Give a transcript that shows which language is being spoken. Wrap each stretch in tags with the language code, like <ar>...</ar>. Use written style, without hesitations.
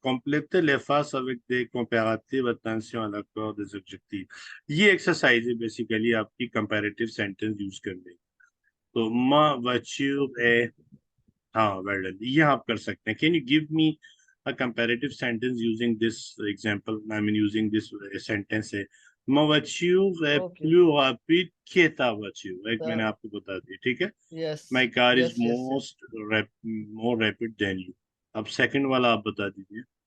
<fr>Complétez les phrases avec des comparatifs. Attention à l'accord des objectifs.</fr> <hi>ये exercise है basically आपकी comparative sentence use करने की। तो</hi> <fr>ma voiture est,</fr> <hi>हाँ, वेल डन, ये आप कर सकते हैं।</hi> <en>can you give me a comparative sentence using this example, I mean using this sentence है,</en> <fr>ma voiture est ओके। plus rapide que ta voiture।</fr> <hi>एक मैंने आपको बता दी, ठीक है। Yes</hi> <en>My car is yes yes yes. more rapid than you।</en> <hi>अब second वाला आप बता दीजिए।</hi>